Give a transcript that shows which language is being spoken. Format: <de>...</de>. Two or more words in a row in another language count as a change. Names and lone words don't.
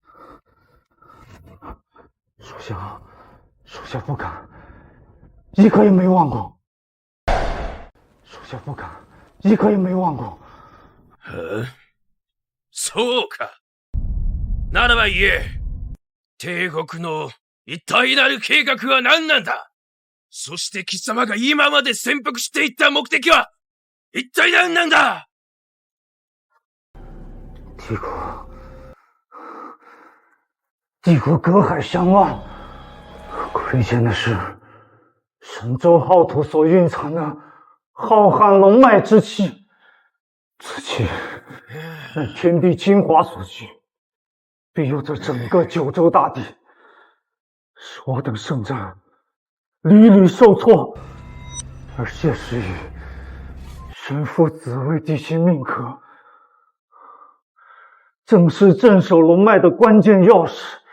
<zh>属下不敢，一刻也没忘过。属下不敢，一刻也没忘过。</zh> <ja>そうか。ならば言え。帝国の一体なる計画は何なんだ？そして貴様が今まで潜伏していった目的は一体何なんだ？</ja> <zh>帝国帝国隔海相望，亏欠的是神州浩土所蕴藏的浩瀚龙脉之气，此气乃天地精华所聚，庇佑着整个九州大地，使我等圣战屡屡受挫，而谢时雨身负紫薇帝星命格，正是镇守龙脉的关键钥匙。</zh>